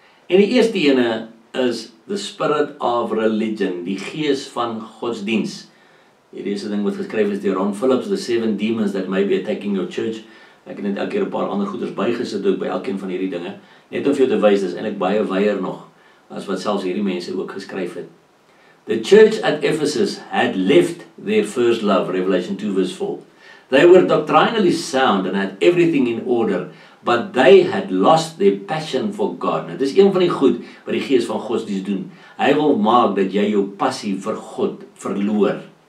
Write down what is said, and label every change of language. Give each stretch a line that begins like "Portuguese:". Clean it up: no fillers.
Afrikaans: En die eerste ene is
English: the spirit of religion,
Afrikaans: die gees van godsdiens. Hierdie is 'n ding wat geskryf is deur Ron Phillips,
English: the 7 demons that may be attacking your church.
Afrikaans: Ek het net elke keer 'n paar ander goeders bygesit ook by elkeen van hierdie dinge, net om vir jou te wys, dis eintlik baie wyer nog as wat selfs hierdie mense ook geskryf het.
English: The church at Ephesus had left their first love, Revelation 2 verse 4. They were doctrinally sound and had everything in order, but they had lost their passion for God.
Afrikaans: Nou, dis een van die goed wat die gees van godsdienst doen. Hy wil maak dat jy jou passie vir God verloor.